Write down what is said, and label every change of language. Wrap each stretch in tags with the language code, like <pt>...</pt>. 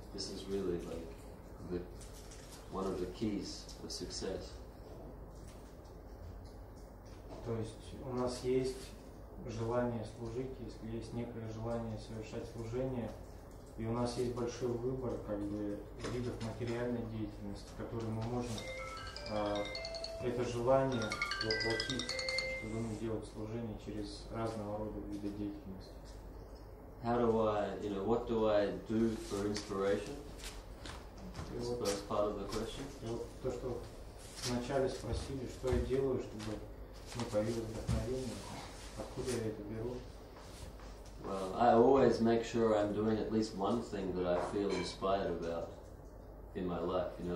<en>This is really like one of the keys of success.</en> <ru>То есть у нас есть желание служить, если есть некое желание совершать служение, и у нас есть большой выбор как бы видов материальной деятельности, которые мы можем это желание воплотить, чтобы делать служение через разного рода виды деятельности.</ru> <en>How do I, what do I do for inspiration? That's the first part of the question.</en> <ru>И вот то, что вначале спросили, что я делаю, чтобы появилось вдохновение, откуда я это беру?</ru> <en>Well, I always make sure I'm doing at least one thing that I feel inspired about in my life.</en>